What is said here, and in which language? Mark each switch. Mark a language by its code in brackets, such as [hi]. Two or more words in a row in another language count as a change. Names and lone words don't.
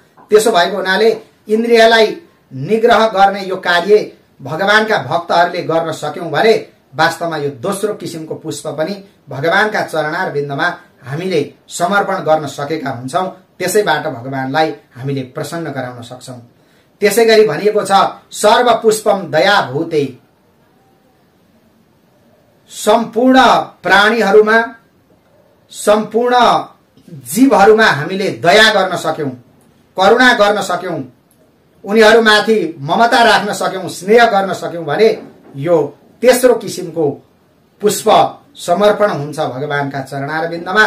[ne] त्यसो भएको हुनाले इन्द्रियलाई निग्रह गर्ने यो कार्य भगवानका भक्तहरूले गर्न सक्यौं भने वास्तवमा यो दोस्रो किसिमको पुष्प पनि भगवानका चरणार बिन्दमा हामीले समर्पण गर्न सकेका हुन्छौं। त्यसैबाट भगवानलाई हामीले प्रसन्न गराउन सक्छौं। त्यसैगरी भनिएको छ [sa] सर्व पुष्पम दया भूते, [ne] सम्पूर्ण प्राणीहरूमा सम्पूर्ण जीवहरूमा हामीले दया गर्न सक्यौं, करुणा गर्न सक्यौं, उनीहरूमाथि ममता राख्न सक्यौं, स्नेह गर्न सक्यौं भने यो तेस्रो किसिमको पुष्प समर्पण हुन्छ भगवानका चरणार बिन्दमा।